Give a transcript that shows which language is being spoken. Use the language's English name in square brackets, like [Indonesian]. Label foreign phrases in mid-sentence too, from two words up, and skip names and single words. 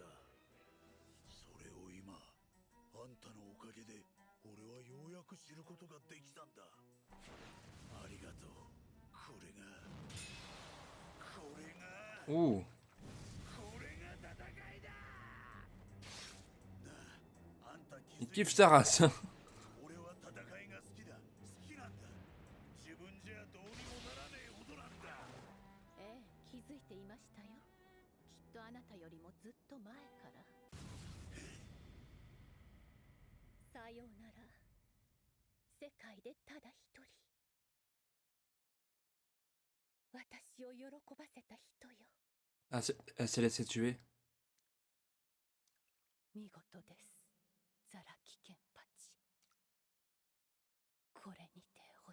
[Japanese] それを今あんたのおかげで俺はようやく知ることができたんだ。ありがとう。これが Oh. これが戦いだ。なあ、あんた気 [French] Il [Japanese] づい [French] kiffe sa race. [Japanese] 俺は戦いが好きだ。好きなんだ。自分じゃどうにもならねえほどなんだ。ええ、気づいていましたよ。きっとあなたよりもずっと前から。さようなら。世界でただ一人。私を喜ばせた人よ。 [French] Ah, elle s'est laissée tuer. [Japanese] 見事です。ザラキケンパチ。これにて